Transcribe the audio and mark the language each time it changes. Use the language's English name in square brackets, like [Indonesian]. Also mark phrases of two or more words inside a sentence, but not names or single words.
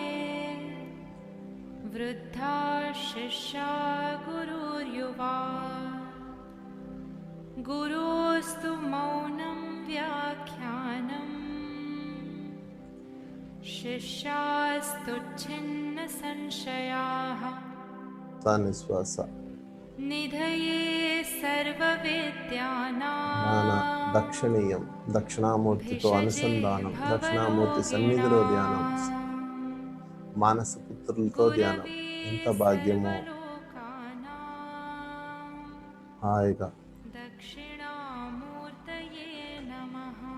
[Sanskrit] वृद्धा शिष्या गुरुर्युवा गुरोस्तु मौनं व्याख्यानम् शिष्यास्तु छिन्न संशयाः निश्वास निधये सर्वविद्यानां [Telugu] దక్షిణీయం. దక్షిణామూర్తితో అనుసంధానం, దక్షిణామూర్తి సన్నిధిలో ధ్యానం, మానస పుత్రులతో ధ్యానం. ఎంత భాగ్యమో. హాయిగా [Sanskrit] దక్షిణామూర్తయే నమః.